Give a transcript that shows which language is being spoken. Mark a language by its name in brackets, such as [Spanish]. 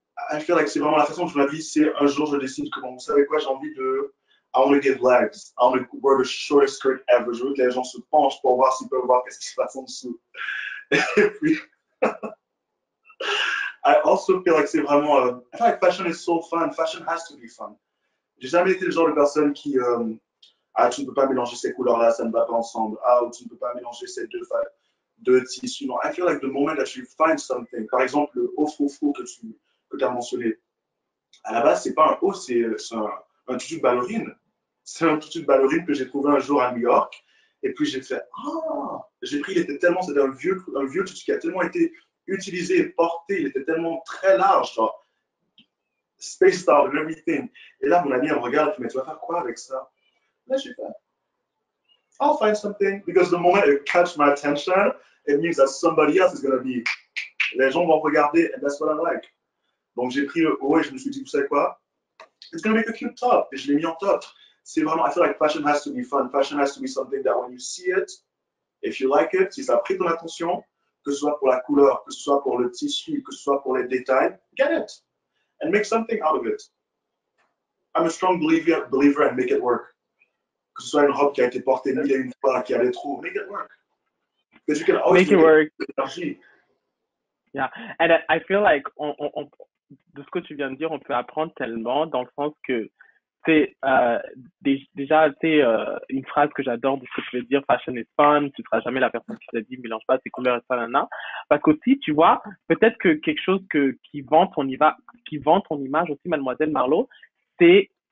[English] I feel like [French] c'est vraiment la façon dont je m'habille, c'est un jour je décide que, bon, vous savez quoi, j'ai envie de, [English] I want to give legs, I want to wear the shortest skirt ever. [French] Je veux que les gens se penchent pour voir s'ils peuvent voir qu'est-ce qui se passe en dessous. Et puis, [English] I also feel like [French] c'est vraiment, [English] I feel like fashion is so fun. Fashion has to be fun. [French] J'ai jamais été le genre de personne qui, ah, tu ne peux pas mélanger ces couleurs-là, ça ne va pas ensemble. Ah, ou tu ne peux pas mélanger ces deux tissus. Non, [English] I feel like the moment that you find something, [French] par exemple, le haut froufrou que tu as mentionné, à la base, c'est pas un haut, c'est un tutu de ballerine. C'est un tutu de ballerine que j'ai trouvé un jour à New York. Et puis j'ai fait, ah, j'ai pris, il était tellement, c'était un vieux tutu qui a tellement été utilisé et porté, il était tellement très large, genre, [English] spaced out and everything. [French] Et là, mon ami, elle me regarde, elle me dit, mais tu vas faire quoi avec ça? Là, j'ai fait, [English] I'll find something. Because the moment it catch my attention, it means that somebody else is going to be, [French] les gens vont regarder, [English] and that's what I like. [French] Donc j'ai pris le haut et je me suis dit, vous savez quoi? [English] It's going to make a cute top. [French] Et je l'ai mis en top. C'est vraiment, [English] I feel like fashion has to be fun. Fashion has to be something that when you see it, if you like it, [French] si ça a pris ton attention, que ce soit pour la couleur, que ce soit pour le tissu, que ce soit pour les détails, [English] get it. And make something out of it. I'm a strong believer and make it work. [French] Que ce soit une robe qui a été portée mille et une fois, qui allait trop, [English] make it work. Because you can always Make it work. [French] Énergie. [English] Yeah, and I feel like [French] de ce que tu viens de dire, on peut apprendre tellement dans le sens que c'est déjà c'est une phrase que j'adore de ce que tu veux dire, [English] fashion is fun, [French] tu seras jamais la personne qui t'a dit mélange pas tes couleurs et ça là, parce qu'aussi tu vois peut-être que quelque chose qui vend ton image aussi, mademoiselle Marlo, c'est